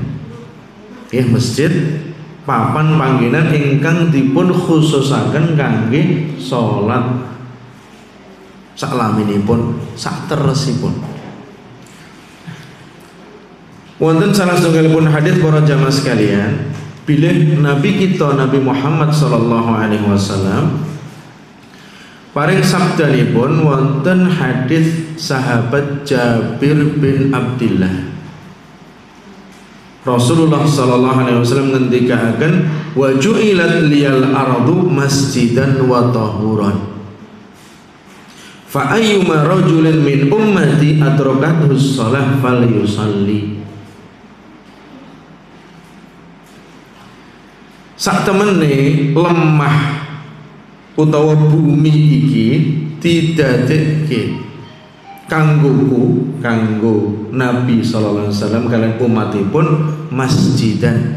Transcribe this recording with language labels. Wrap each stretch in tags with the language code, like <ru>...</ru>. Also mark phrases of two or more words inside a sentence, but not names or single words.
<jv>Nggih masjid papan panggenan ingkang dipun khususaken kangge salat saklaminipun sakteresipun. Wonten salah setunggalipun hadis para jamaah sekalian, bilih Nabi kita Nabi Muhammad</jv> <ar>صلى الله عليه وسلم</ar> <jv>paring sabdanipun wonten hadis sahabat Jabir bin Abdillah. Rasulullah</jv> <ar>صلى الله عليه وسلم</ar> <jv>ngendikaken</jv> <ar>وجعلت لي الأرض مسجدا وطهورا. فأيما رجل من أمتي أدركته الصلاة فليصل.</ar> <jv>Sak temene lemah utawa bumi iki didadekke kanggo Nabi</jv> <ar>صلى الله عليه وسلم</ar> <jv>kaliyan umatipun masjidan.</jv>